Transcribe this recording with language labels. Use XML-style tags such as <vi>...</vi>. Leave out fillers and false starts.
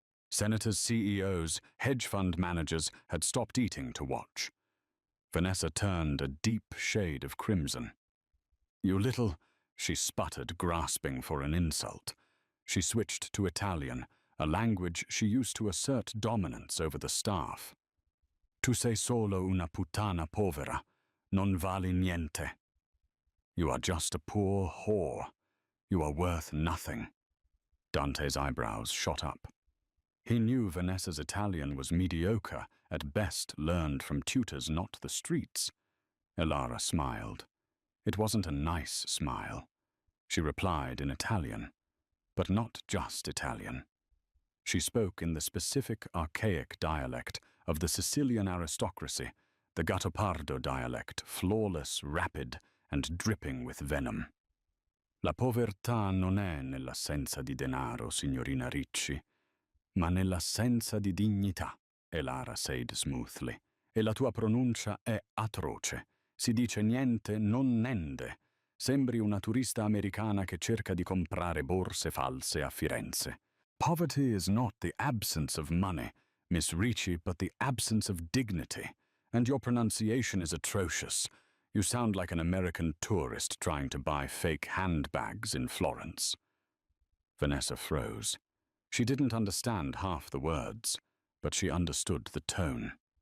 <en>Senators, CEOs, hedge fund managers had stopped eating to watch. Vanessa turned a deep shade of crimson. You little, she sputtered, grasping for an insult. She switched to Italian, a language she used to assert dominance over the staff.</en> <it>Tu sei solo una puttana povera, non vali niente.</it> <en>You are just a poor whore. You are worth nothing. Dante's eyebrows shot up. He knew Vanessa's Italian was mediocre, at best learned from tutors, not the streets. Elara smiled. It wasn't a nice smile. She replied in Italian, but not just Italian. She spoke in the specific archaic dialect of the Sicilian aristocracy, the Gattopardo dialect, flawless, rapid, and dripping with venom.</en> <it>La povertà non è nell'assenza di denaro, signorina Ricci, ma nell'assenza di dignità,</it> <en>Elara said smoothly.</en> <it>E la tua pronuncia è atroce. Si dice niente, non nende. Sembri una turista americana che cerca di comprare borse false a Firenze.</it> <en>Poverty is not the absence of money, Miss Ricci, but the absence of dignity. And your pronunciation is atrocious. You sound like an American tourist trying to buy fake handbags in Florence. Vanessa froze. She didn't understand half the words, but she understood the tone.</en>